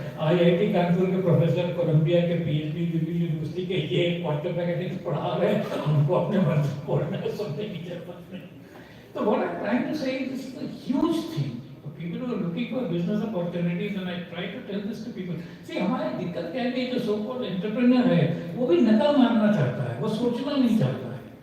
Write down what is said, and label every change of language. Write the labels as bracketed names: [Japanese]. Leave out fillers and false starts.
[Hindi] IIT Kanpur के professor, Colombia के PhD, Delhi university के ये क्वांटम मैकेनिक्स पढ़ा रहे हैं. हमको अपने मन से पढ़ना है, सुनने की जरूरत नहीं. [English] So what I'm trying to say is this is a huge thing for people who are looking for business opportunities, and I try to tell this to people. [Hindi] See, हमारी दिक्कत क्या है कि जो so called entrepreneur है, वो भी नकल मारना चाहता है, वो सोचना नहीं चाहता है.